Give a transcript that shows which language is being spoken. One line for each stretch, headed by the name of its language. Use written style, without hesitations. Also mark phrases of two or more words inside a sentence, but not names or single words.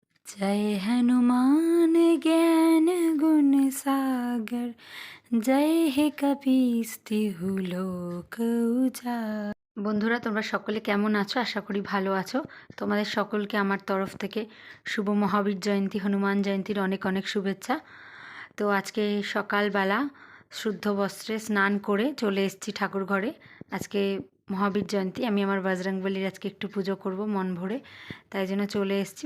Awadhi: जय हनुमान ज्ञान गुण सागर, जय हे कपीस तिहु लोक उजागर।
Bangla: বন্ধুরা, তোমরা সকলে কেমন আছো? আশা করি ভালো আছো। তোমাদের সকলকে আমার তরফ থেকে শুভ মহাবীর জয়ন্তী, হনুমান জয়ন্তীর অনেক অনেক শুভেচ্ছা। তো আজকে সকালবেলা শুদ্ধ বস্ত্রে স্নান করে চলে এসেছি ঠাকুর ঘরে। আজকে মহাবীর জয়ন্তী, আমি আমার বজরংবলীর আজকে একটু পুজো করব মন ভরে, তাই জন্য চলে এসেছি।